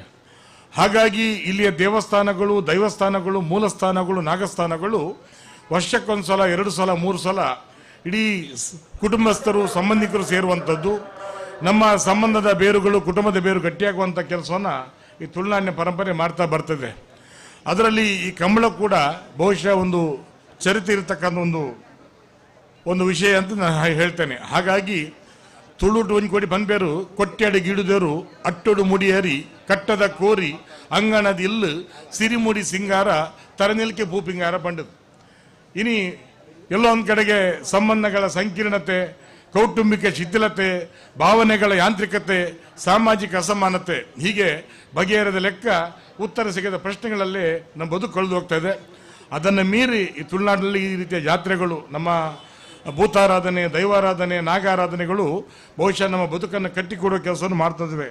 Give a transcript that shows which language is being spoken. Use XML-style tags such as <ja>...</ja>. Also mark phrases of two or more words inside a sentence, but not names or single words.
<kn>ಹಾಗಾಗಿ ಇಲ್ಲಿಯ ದೇವಸ್ಥಾನಗಳು, ದೈವಸ್ಥಾನಗಳು, ಮೂಲಸ್ಥಾನಗಳು, ನಾಗಸ್ಥಾನಗಳು ವರ್ಷಕ್ಕೊಂದು ಸಲ, 2 ಸಲ, 3 ಸಲ ಇಡೀ ಕುಟುಂಬಸ್ಥರು, ಸಂಬಂಧಿಕರು ಸೇರುವಂಥದ್ದು. ನಮ್ಮ ಸಂಬಂಧದ ಬೇರುಗಳು, ಕುಟುಂಬದ ಬೇರು ಗಟ್ಟಿಯಾಗುವಂಥ ಕೆಲಸವನ್ನು ಈ ತುಳುನಾಡಿನ ಪರಂಪರೆ ಮಾಡ್ತಾ ಬರ್ತದೆ. ಅದರಲ್ಲಿ ಈ ಕಂಬಳ ಕೂಡ ಬಹುಶಃ ಒಂದು ಚರಿತ್ರೆ ಇರತಕ್ಕಂಥ ಒಂದು ವಿಷಯ ಅಂತ ನಾನು ಹೇಳ್ತೇನೆ.</kn> <tcy>ಹಾಗಾಗಿ ತುಳುಟು ಒಂದು ಕೋಡಿ ಬಂದ್ಬೇರು ಕೊಟ್ಟೆಡೆ ಗಿಡುದೇರು ಅಟ್ಟೊಡು ಮುಡಿಯರಿ ಕಟ್ಟದ ಕೋರಿ ಅಂಗಣದ ಇಲ್ಲು ಸಿರಿಮುಡಿ ಸಿಂಗಾರ ತರನಿಲ್ಕೆ ಭೂಪಿಂಗಾರ ಬಂಡದು.</tcy> <kn>ಇನಿ ಎಲ್ಲೋ ಒಂದು ಕಡೆಗೆ ಸಂಬಂಧಗಳ ಸಂಕೀರ್ಣತೆ, ಕೌಟುಂಬಿಕ ಶಿಥಿಲತೆ, ಭಾವನೆಗಳ ಯಾಂತ್ರಿಕತೆ, ಸಾಮಾಜಿಕ ಅಸಮಾನತೆ, ಹೀಗೆ ಬಗೆಹರದ ಲೆಕ್ಕ ಉತ್ತರ ಸಿಗದ ಪ್ರಶ್ನೆಗಳಲ್ಲೇ ನಮ್ಮ ಬದುಕು ಕಳೆದು ಹೋಗ್ತಾ ಇದೆ. ಅದನ್ನು ಮೀರಿ ಈ ತುಳುನಾಡಿನಲ್ಲಿ ಈ ರೀತಿಯ ಜಾತ್ರೆಗಳು, ನಮ್ಮ ಭೂತಾರಾಧನೆ, ದೈವಾರಾಧನೆ, ನಾಗಾರಾಧನೆಗಳು ಬಹುಶಃ ನಮ್ಮ ಬದುಕನ್ನು ಕಟ್ಟಿಕೊಡುವ ಕೆಲಸವನ್ನು ಮಾಡ್ತಿದ್ವಿ.</kn>